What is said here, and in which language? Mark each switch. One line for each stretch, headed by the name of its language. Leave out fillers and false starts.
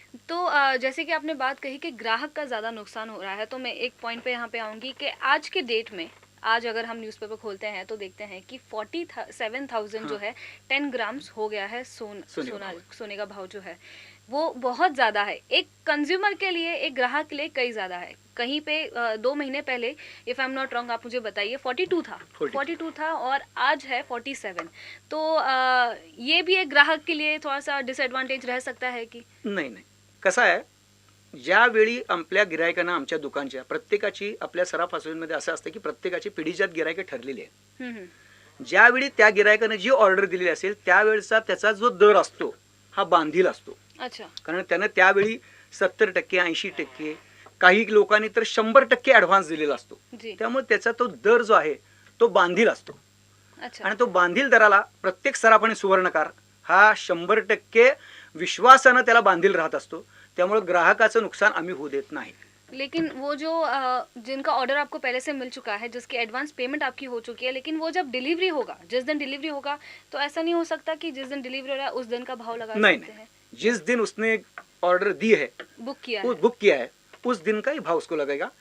Hindi: तो जैसे कि आपने बात कही कि ग्राहक का ज़्यादा नुकसान हो रहा है, तो मैं एक पॉइंट पे यहाँ पे आऊँगी कि आज के डेट में, आज अगर हम न्यूज़पेपर खोलते हैं तो देखते हैं कि 47,000 जो है 10 ग्राम्स हो गया है सोने का भाव जो है वो बहुत ज़्यादा है। एक कंज्यूमर के लिए, एक ग्राहक के लिए कई ज़्यादा है। कहीं पे 2 महीने पहले,
English: if I am not wrong,
Hindi: आप मुझे बताइए, 42 था और आज है 47। तो ये भी एक ग्राहक के लिए थोड़ा सा डिसएडवांटेज रह सकता है कि
Marathi: नाही, कसं आहे, ज्यावेळी आपल्या गिरायकांना आमच्या दुकानच्या प्रत्येकाची, आपल्या सराफ असोसिएशनमध्ये असं असतं की प्रत्येकाची पिढीजात गिरायके ठरलेली आहे। ज्यावेळी त्या गिरायकाने जी ऑर्डर दिलेली असेल त्यावेळेचा त्याचा जो दर असतो हा बांधील असतो.
Hindi: अच्छा.
Marathi: कारण त्यानं त्यावेळी 70% 80%, काही लोकांनी तर 100% ॲडव्हान्स दिलेला असतो.
Hindi: जी.
Marathi: त्यामुळे त्याचा तो दर जो आहे तो बांधील असतो.
Hindi: अच्छा.
Marathi: आणि तो बांधील दराला प्रत्येक सराफ आणि सुवर्णकार हा 100% विश्वासानं त्याला बांधील राहत असतो. त्यामुळे ग्राहकाचं नुकसान आम्ही होऊ देत नाही.
Hindi: लेकिन वो जो जिनका ऑर्डर आपको पहले से मिल चुका है, जिसकी एडवांस पेमेंट आपकी हो चुकी है, लेकिन वो जब डिलीवरी होगा, जिस दिन डिलीवरी होगा, तो ऐसा नहीं हो सकता कि जिस दिन डिलीवरी हो रहा है उस दिन का भाव लगा नहीं सकते हैं? नहीं, जिस दिन उसने ऑर्डर दी है, बुक किया वो है। बुक किया है, उस दिन का ही भाव उसको लगेगा.